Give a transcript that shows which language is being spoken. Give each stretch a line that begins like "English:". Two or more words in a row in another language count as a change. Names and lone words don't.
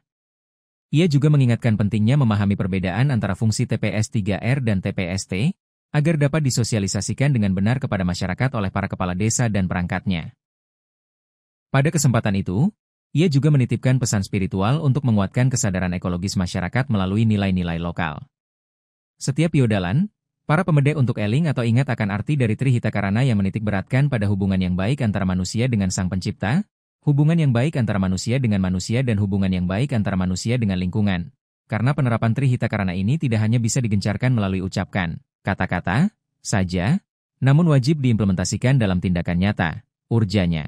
Indonesian: Ia juga mengingatkan pentingnya memahami perbedaan antara fungsi TPS 3R dan TPST, agar dapat disosialisasikan dengan benar kepada masyarakat oleh para kepala desa dan perangkatnya. Pada kesempatan itu, ia juga menitipkan pesan spiritual untuk menguatkan kesadaran ekologis masyarakat melalui nilai-nilai lokal. Setiap Piodalan, para pemedek untuk eling atau ingat akan arti dari Trihita Karana yang menitik beratkan pada hubungan yang baik antara manusia dengan Sang Pencipta, hubungan yang baik antara manusia dengan manusia dan hubungan yang baik antara manusia dengan lingkungan. Karena penerapan Trihita Karana ini tidak hanya bisa digencarkan melalui ucapkan, kata-kata, saja, namun wajib diimplementasikan dalam tindakan nyata, urjanya.